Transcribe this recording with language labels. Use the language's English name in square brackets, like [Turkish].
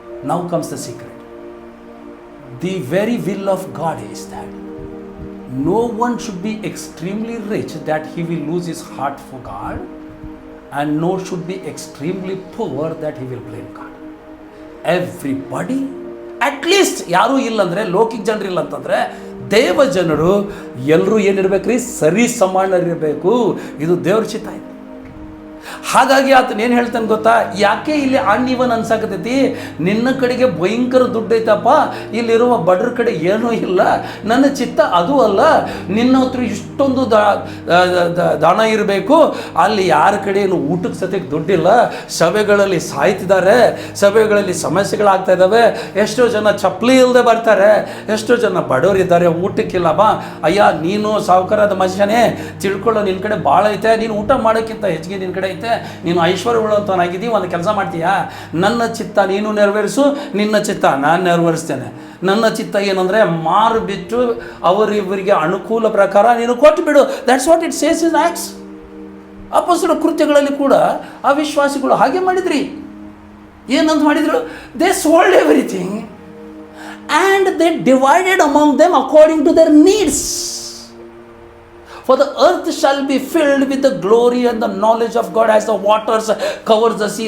[English] Now comes the secret. The very will of God is that no one should be extremely rich that he will lose his heart for God, and no should be extremely poor that he will blame God. Everybody, at least [Kannada] ಯಾರೂ ಇಲ್ಲಂದರೆ, ಲೌಕಿಕ ಜನರು ಇಲ್ಲ ಅಂತಂದರೆ, ದೇವ ಜನರು ಎಲ್ಲರೂ ಏನಿರಬೇಕ್ರಿ? ಸರಿ ಸಮಾನರಿರಬೇಕು. ಇದು ದೇವ್ರ ಚಿತ್ತ ಇದೆ. ಹಾಗಾಗಿ ಆತನ ಏನು ಹೇಳ್ತಾನೆ ಗೊತ್ತಾ? ಯಾಕೆ ಇಲ್ಲಿ ಅನ್ಇವನ್ ಅನ್ಸಾಕತೈತಿ? ನಿನ್ನ ಕಡೆಗೆ ಭಯಂಕರ ದುಡ್ಡು ಐತಪ್ಪ, ಇಲ್ಲಿರುವ ಬಡ್ರ ಕಡೆ ಏನೂ ಇಲ್ಲ. ನನ್ನ ಚಿತ್ತ ಅದು ಅಲ್ಲ. ನಿನ್ನ ಹತ್ರ ಇಷ್ಟೊಂದು ದಾನ ಇರಬೇಕು, ಅಲ್ಲಿ ಯಾರ ಕಡೆ ಏನು ಊಟಕ್ಕೆ ಸತ್ಯಕ್ಕೆ ದುಡ್ಡಿಲ್ಲ, ಸಭೆಗಳಲ್ಲಿ ಸಾಯ್ತಿದ್ದಾರೆ, ಸಭೆಗಳಲ್ಲಿ ಸಮಸ್ಯೆಗಳಾಗ್ತಾ ಇದ್ದಾವೆ, ಎಷ್ಟೋ ಜನ ಚಪ್ಪಲಿ ಇಲ್ಲದೆ ಬರ್ತಾರೆ, ಎಷ್ಟೋ ಜನ ಬಡವರಿದ್ದಾರೆ, ಊಟಕ್ಕಿಲ್ಲ. ಬಾ ಅಯ್ಯ, ನೀನು ಸಾವುಕಾರದ ಮನುಷ್ಯನೇ, ತಿಳ್ಕೊಳ್ಳೋ, ನಿನ್ನ ಕಡೆ ಭಾಳ ಐತೆ, ನೀನು ಊಟ ಮಾಡೋಕ್ಕಿಂತ ಹೆಚ್ಚಿಗೆ ನಿನ್ನ ಕಡೆ ಐತೆ, ನೀನು ಐಶ್ವರ್ಯವುಳ್ಳಂತವನಾಗಿದ್ದೀ, ಒಂದು ಕೆಲಸ ಮಾಡ್ತೀಯಾ, ನನ್ನ ಚಿತ್ತ ನೀನು ನೆರವೇರಿಸು, ನಿನ್ನ ಚಿತ್ತ ನಾನು ನೆರವೇರಿಸ್ತೇನೆ. ನನ್ನ ಚಿತ್ತ ಏನಂದರೆ ಮಾರುಬಿಟ್ಟು ಅವರಿವರಿಗೆ ಅನುಕೂಲ ಪ್ರಕಾರ ನೀನು ಕೊಟ್ಟು ಬಿಡು. [English] That's what it says in Acts. [Kannada] ಅಪೊಸ್ತಲರ ಕೃತ್ಯಗಳಲ್ಲಿ ಕೂಡ ಆ ವಿಶ್ವಾಸಿಗಳು ಹಾಗೆ ಮಾಡಿದ್ರಿ. ಏನಂತ ಮಾಡಿದರು? [English] They sold everything and they divided among them according to their needs. For the earth shall be filled with the glory and the knowledge of God as the waters covers the sea.